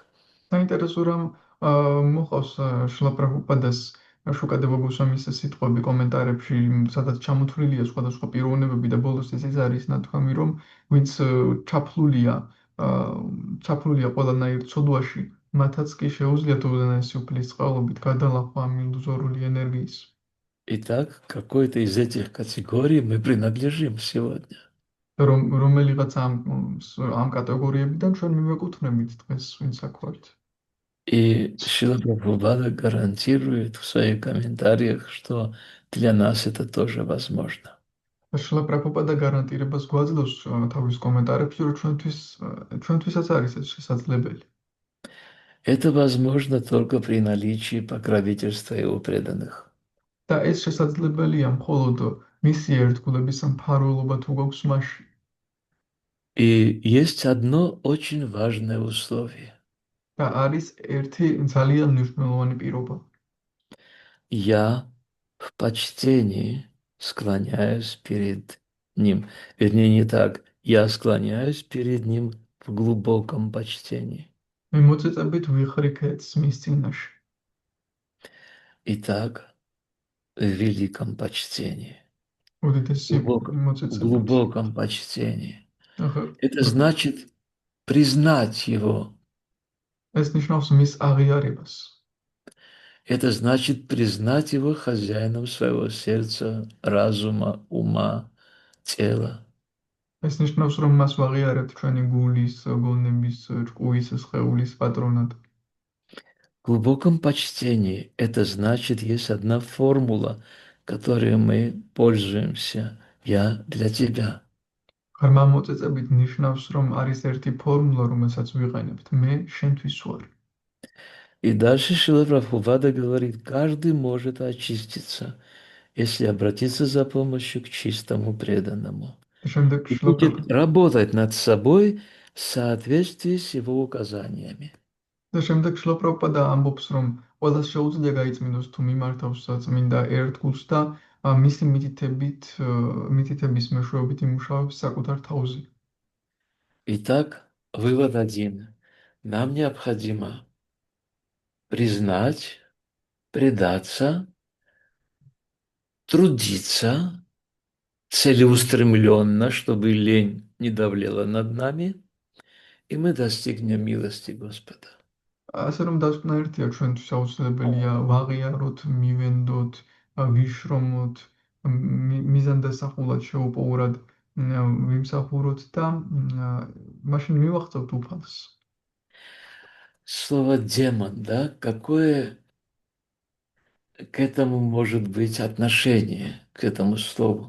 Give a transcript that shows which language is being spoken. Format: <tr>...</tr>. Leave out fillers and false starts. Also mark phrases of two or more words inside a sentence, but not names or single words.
<ka>საინტერესო რომ მოყავს შრილა პრაბჰუპადას შუკადევა გოსვამის სიტყვები კომენტარებში, სადაც ჩამოთვლილია სხვადასხვა პიროვნებები და ბოლოს ეს არის ნათქვამი, რომ ვინც ჩაფლულია ყველანაირ ცოდვაში, მათაც კი შეუძლიათ უდანესი უფლის წყალობით გადალახვა ამ ილუზორული ენერგიის.</ka> <ru>Итак, к какой-то из этих категорий мы принадлежим сегодня.</ru> <ka>რომელიღაც ამ კატეგორიებიდან ჩვენ მივეკუთვნებით დღეს, ვინც აქ ვართ.</ka> <ru>И Шрила Прабхупада гарантирует в своих комментариях, что Для нас это тоже возможно.</ru> <ka>შლა პრაბჰუპადა გარანტირებას გვაძლევს თავის კომენტარებში, რომ ჩვენთვისაც არის ეს შესაძლებელი.</ka> <ru>Это возможно только при наличии покровительства его преданных.</ru> <ka>და ეს შესაძლებელია მხოლოდ მისი ერთგულების მფარველობა თუ გვაქვს მასში.</ka> <ru>И есть одно очень важное условие.</ru> <ka>და არის ერთი ძალიან მნიშვნელოვანი პირობა.</ka> <ru>Я в почтении склоняюсь перед ним. Вернее, не так. Я склоняюсь перед ним в глубоком почтении.</ru> <ka>მე მოწიწებით ვიხრიქეთ მის წინაშე.</ka> <ru>Итак, в великом почтении.</ru> <ka>უდიდესი</ka> <ru>В</ru> <ka>მოწიწებით.</ka> <ru>глубоком почтении.</ru> <ka>ახლა</ka> <ru>Это значит признать его.</ru> <ka>ეს ნიშნავს მის აღიარებას.</ka> <ru>Это значит признать его хозяином своего сердца, разума, ума, тела.</ru> <ka>ეს ნიშნავს, რომ მას ვაღიარებთ ჩვენი გულის, გონების, ჭკუის, სხეულის პატრონად.</ka> <ru>В глубоком почтении это значит, есть одна формула, которой мы пользуемся. Я для тебя.</ru> <ka>ღრმა მოწიწებით ნიშნავს, რომ არის ერთი ფორმულა, რომელსაც ვიყენებთ. მე შენთვის ვარ.</ka> <ru>И дальше Шрила Прабхупада говорит, каждый может очиститься, если обратиться за помощью к чистому преданному.</ru> <ka>და შემდეგ</ka> <ru>И будет работать над собой в соответствии с его указаниями.</ru> <ka>შლოპროპადა ამბობს, რომ ყველას შეუძლია გაიწმინდოს თუ მიმართავს წმინდა ერთგულს და მისი მითითების მეშვეობით იმუშავებს საკუთარ თავზე.</ka> <ru>Итак, вывод один. Нам необходимо признать, предаться, трудиться целеустремленно, чтобы лень не давлела над нами, и мы достигнем милости Господа.</ru> <ka>ასე რომ დასკვნა ერთია, ჩვენთვის აუცილებელია ვაღიაროთ, მივენდოთ, ვიშრომოთ, მიზანდასახულად შეუპოვრად ვიმსახუროთ და მაშინ მივახცევთ უფალს.</ka> <ru>Слово демон, да, какое к этому может быть отношение, к этому слову?</ru>